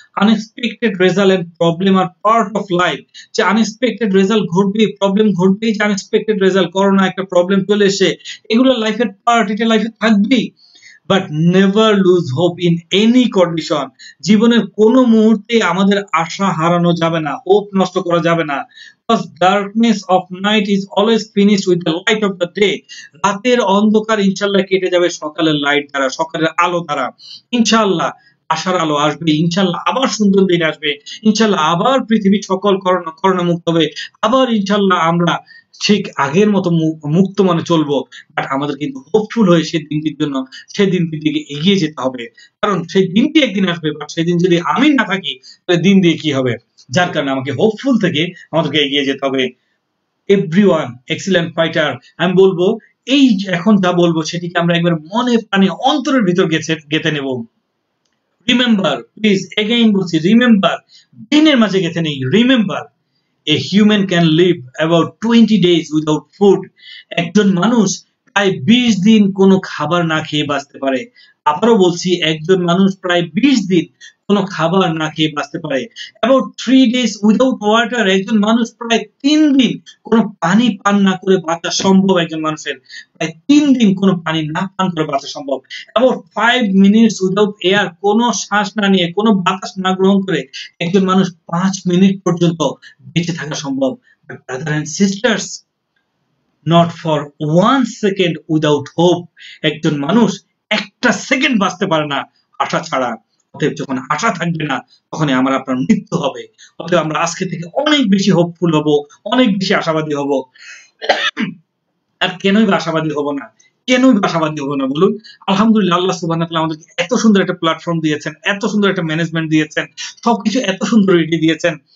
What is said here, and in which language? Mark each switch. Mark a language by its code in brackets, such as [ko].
[en] Unexpected result and problem are part of life. [bn] যে unexpected result ঘটবে, problem ঘটবেই, যে unexpected result, corona একটা problem চলে এসে, এগুলো লাইফের পার্ট, এটা লাইফে থাকবেই। [en] But never lose hope in any condition. [bn] জীবনের কোনো মুহূর্তে আমাদের আশা হারানো যাবে না, হোপ নষ্ট করা যাবে না। [en] Darkness of night is always finished with the light of the day। [bn] রাতের অন্ধকার ইনশাআল্লাহ কেটে যাবে সকালের লাইট দ্বারা, সকালের আলো দ্বারা। ইনশাআল্লাহ আশার আলো আসবে, ইনশাআল্লাহ আবার সুন্দর দিন আসবে, ইনশাআল্লাহ আবার পৃথিবী সকল করোনা মুক্ত হবে, আবার ইনশাআল্লাহ আমরা ঠিক আগের মতো মুক্ত মনে চলবো। বাট আমাদের কিন্তু হোপফুল হয়ে সেই দিনটির জন্য, সেই দিনটির দিকে এগিয়ে যেতে হবে। কারণ সেই দিনটি একদিন আসবে, বাট সেদিন যদি আমি না থাকি তাহলে দিন দিয়ে কি হবে? যার কারণে আমাকে হোপফুল থেকে আমাদেরকে এগিয়ে যেতে হবে। [en] Everyone excellent fighter. [bn] আমি বলবো এই এখন যা বলবো সেটিকে আমরা একবার মনে প্রাণে অন্তরের ভিতর গেঁথে নেব। রিমেম্বার, প্লিজ এগেইন বলছি, রিমেম্বার, ব্রেনের মাঝে গেঁথে নেই। [en] Remember, a human can live about 20 days without food। [bn] একজন মানুষ প্রায় 20 দিন কোনো খাবার না খেয়ে বাঁচতে পারে। আবারও বলছি, একজন মানুষ প্রায় 20 দিন কোনো খাবার না খেয়ে বাঁচতে পারে। [en] about 3 days without water। [bn] একজন মানুষ প্রায় 3 দিন কোনো পানি পান না করে বাঁচা সম্ভব। একজন মানুষের প্রায় 3 দিন কোনো পানি না পান করে বাঁচা সম্ভব। [en] about 5 minutes without air। [bn] কোনো শ্বাস না নিয়ে, কোনো বাতাস না গ্রহণ করে একজন মানুষ 5 মিনিট পর্যন্ত বেঁচে থাকা সম্ভব। [en] But brother and sisters, not for 1 second without hope। [bn] একজন মানুষ একটা সেকেন্ড বাঁচতে পারে না আশা ছাড়া। অতএব যখন আশা থাকবে না তখনই আমার আপনার মৃত্যু হবে। অতএব আমরা আজকে থেকে অনেক বেশি হোপফুল হব, অনেক বেশি আশাবাদী হব। আর কেনই বা আশাবাদী হব না, কেনই বা আশাবাদী হব না বলুন? আলহামদুলিল্লাহ, আল্লাহ সুবহানাহু ওয়া তাআলা আমাদেরকে এত সুন্দর একটা প্ল্যাটফর্ম দিয়েছেন, এত সুন্দর একটা ম্যানেজমেন্ট দিয়েছেন, সবকিছু এত সুন্দর রেডি দিয়েছেন।